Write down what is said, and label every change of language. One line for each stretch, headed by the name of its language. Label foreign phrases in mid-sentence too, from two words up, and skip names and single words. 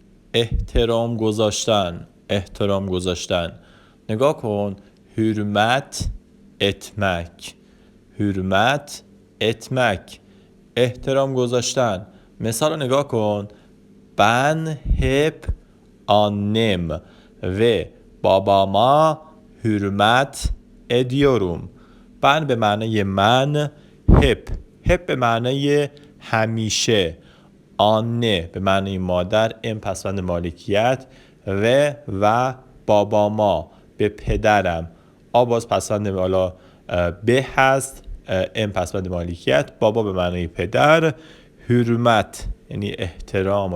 Persian: احترام گذاشتن، احترام گذاشتن. نگاه کن،
Turkish: hürmet etmek، hürmet etmek،
Persian: احترام گذاشتن. مثال رو نگاه کن،
Turkish: ben hep annem ve babama hürmet ediyorum.
Persian: ben به معنی من، hep به معنی همیشه، آنه به معنی مادر، ام پسوند مالکیت، و باباما به پدرم، باز پسوند والا به هست، ام پسوند مالکیت، بابا به معنی پدر، حرمت یعنی احترام.